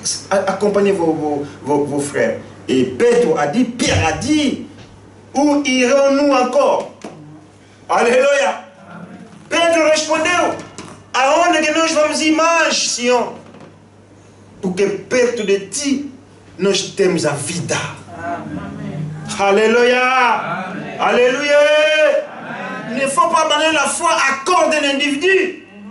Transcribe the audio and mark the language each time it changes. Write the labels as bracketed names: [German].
[French] Accompagnez vos frères. Et Pedro a dit, Pierre a dit, où irons-nous encore? Alléluia. [Portuguese] Pedro respondeu, aonde que nós vamos ir mais, Senhor? Porque perto de ti nós temos a vida. Amen. Alléluia. Amen. Alléluia. Amen. [French] Il ne faut pas abandonner la foi à cause d'un individu.